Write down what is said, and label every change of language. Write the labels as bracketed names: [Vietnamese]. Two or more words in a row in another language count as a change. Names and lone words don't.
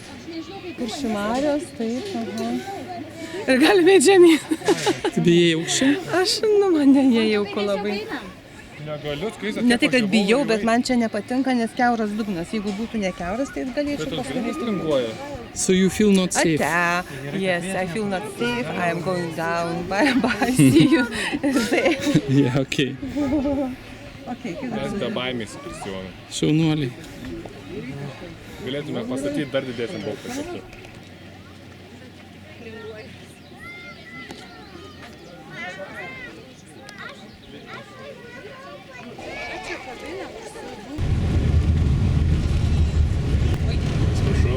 [Lithuanian] Kuršių marios, taip, aha. Ir galime eiti žemyn. Tu bijai aukščiau? Aš, mane jie jauku labai. Negaliu, Skaistinė. Ne tai, kad bijau, bet man čia nepatinka, nes kiauras dugnas. Jeigu būtų ne kiauras, tai galėčiau Bet tos grindys pasakyti. linguoja. [English] So you feel not safe? Yes, I feel not safe. I am going down. Bye bye. See you there. Yeah, okay. [Lithuanian] Okay, kaip Mes be baimės su Kristijonu. Šaunuoliai. Galėtume pastatyti dar didesnį bokštą kartu. Atsiprašau.